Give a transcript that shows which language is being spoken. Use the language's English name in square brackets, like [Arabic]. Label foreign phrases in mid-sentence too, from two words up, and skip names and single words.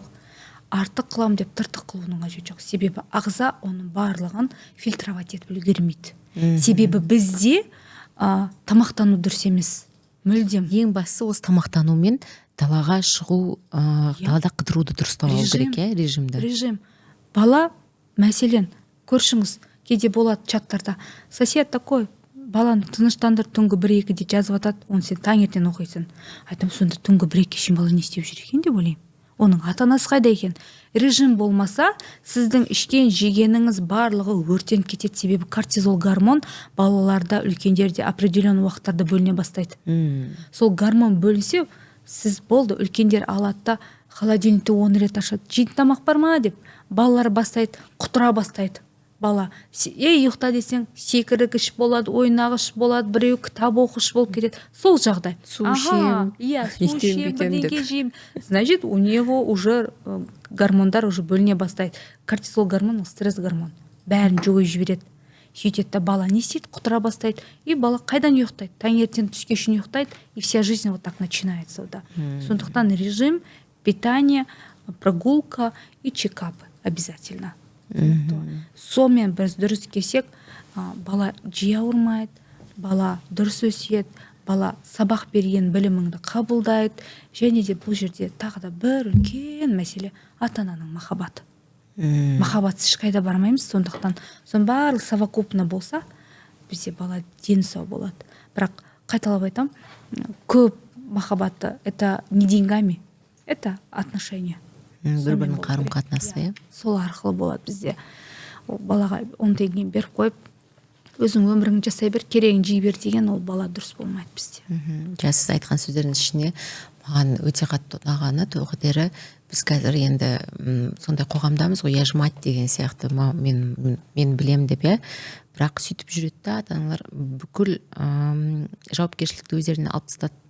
[Kazakh] Артық қылам деп тыртық қылудың қажеті жоқ. Себебі ағза оның барлығын фильтровать етіп үлгермейді. Себебі бізде тамақтану дұрыс емес. Мүлдем. Ең бастысы осы тамақтанумен далаға шығу, далада қыдыруды дұрыстап алу керек, режимді. Режим. Бала, мәселен, көршіңіз кейде болады чаттарда, [Russian] сосед такой, [Kazakh] баланы тыныштандырып түнгі 1-2-де жазып атады, оны сен таңертең оқисың. Айтам, сонда түнгі 1-2 шейін бала не істеп жүр екен деп ойлаймын. Оның ата-анасы қайда екен? Режим болмаса, сіздің ішкен жегеніңіз барлығы өртеніп кетеді, себебі кортизол гормон балаларда, үлкендерде определенный уақыттарда бөліне бастайды. Сол гормон бөлінсе, сіз болды, үлкендер алады да холодильникті 10 рет ашады. Жейтін тамақ бар ма деп, балалар бастайды, құтыра бастайды. Бала, ұйықта десең, секіргіш болады, ойнағыш болады, біреу кітап оқыш болып кетеді. Сол жағдай. Су ішем, су ішем, бірдеңе жеймін. [Russian] Значит, у него уже [Kazakh] гормондар уже бөліне бастайды. Кортизол гормон, стресс гормон. Бәрін жойып жібереді. Сөйтеді да бала не істейді, құтыра бастайды. И бала қайдан ұйықтайды? Таңертең түске шейін ұйықтайды, [Russian] и вся жизнь вот так начинается. Сондықтан режим, питание, прогулка и чекапы обязательно. [Kazakh] Сонымен біз дұрыс келсек, бала жиі ауырмайды, бала дұрыс өсиет, бала сабақ берген біліміңді қабылдайды, және де бұл жерде тағы да бір үлкен мәселе ата-ананың махаббаты. Махаббатсыз ешқайда бармаймыз, сондықтан сон барлық совокупно болса, бізде бала дені сау болады. Бірақ қайталап айтам, көп махаббаты [Russian] это не деньгами, это отношения. [Kazakh] Бір-бірінің қарым-қатынасы. Сол арқылы болады бізде. Балаға 10 теңгені беріп қойып, өзің өміріңді жасай бер, керегін жей бер деген ол бала дұрыс болмайды бізде. Сіз айтқан сөздердің ішіне маған өте қатты ұнағаны тоғытері, біз қазір енді сондай қоғамдамыз ғой, яжмат деген сияқты мен білем деп, бірақ сөйтіп жүреді да ата-аналар бүкіл жауапкершілікті өздеріне алып тастады.